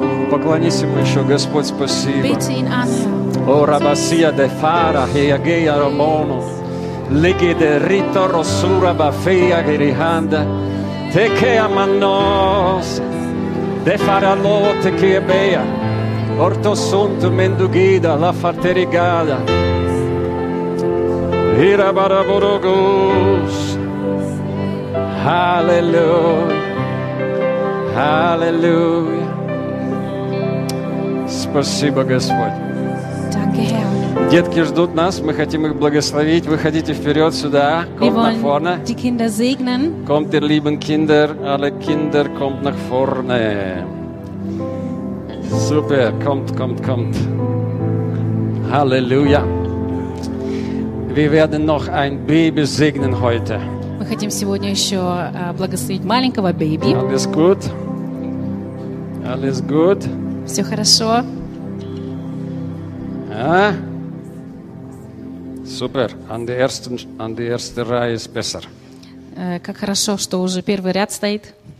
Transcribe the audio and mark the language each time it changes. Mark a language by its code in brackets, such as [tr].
[ru] Поклонись ему еще, Господь, спасибо. О, рабасия де фара, хеягея ромону, лиги де рито росура бафия гериханда, теке аманос, де фара ло теке бея, орто сунту мендугида ла фартеригада, и рабара бурогус, аллилуйя, аллилуйя. Спасибо, Господь. Детки ждут нас, мы хотим их благословить. Выходите вперед сюда. [de] Kommt ihr lieben Kinder, alle Kinder, kommt nach vorne. Super, kommt. Halleluja. Wir werden noch ein Baby segnen heute. [ru] Мы хотим сегодня еще благословить маленького Baby. [de] Alles gut? Alles gut? [ru] Все хорошо? Супер. [de] An der ersten Reihe ist besser. [ru] Как хорошо, что уже первый ряд стоит.